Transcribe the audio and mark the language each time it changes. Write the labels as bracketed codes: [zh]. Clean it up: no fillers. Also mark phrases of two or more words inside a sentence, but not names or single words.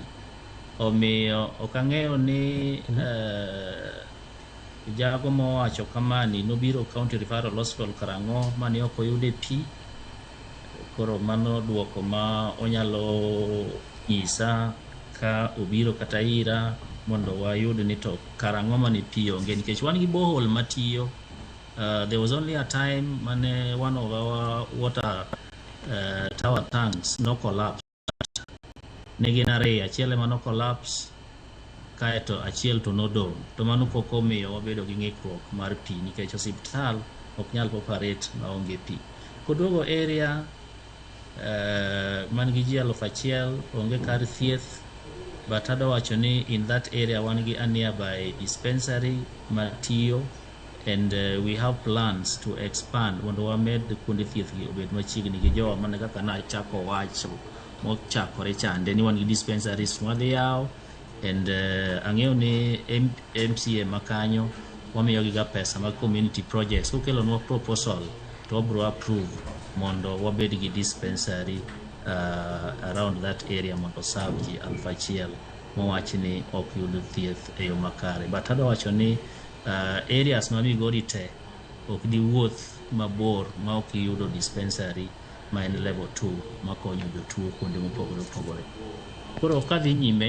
[luo] Omiyo ok ang'eyo ni jago mowacho kamani nobiro County Referral Hospital karang'o mani ok oyude pi. Koro mano duoko ma onyalo nyisa ka obiro kata ira mondo wayud ni to karang'o mani pi onge, nikech wan gi borehole matiyo. [en] There was only a time mane one of our water tower tanks no collapse. [luo] Negin ariyo, achiel ema no collapse kaeto achiel to nodong'. To mano pok omiyo wabedo gi ng'ikruok mar pi nikech osiptal ok nyal operate maonge pi. Koduogo area man gi ji 1,000 onge kar thieth, but ado wacho ni [en] in that area [luo] wan gi [en] a nearby dispensary [luo] matiyo, [en] and we have plans to expand [luo] mondo wamed kuonde thieth gi obed machiegni gi jowa, mana kaka na chako wacho mochakore chande ni wan gi dispensaries madhi yaw, and ang'eyo ni MCA makanyo wamiyo giga pesa mag [en] community projects. [luo] Kokelonwa proposal to wabro approve mondo wabed gi dispensary [en] around that area [luo] mondo serve ji 1,000 mowach ni ok yud thieth e yo makare. But ado wacho ni areas ma Migori te ok di wuoth mabor ma ok yudo dispensary ma en level 2 makonyo jotuo kuonde mopogore opogore. Koro kadhi nyime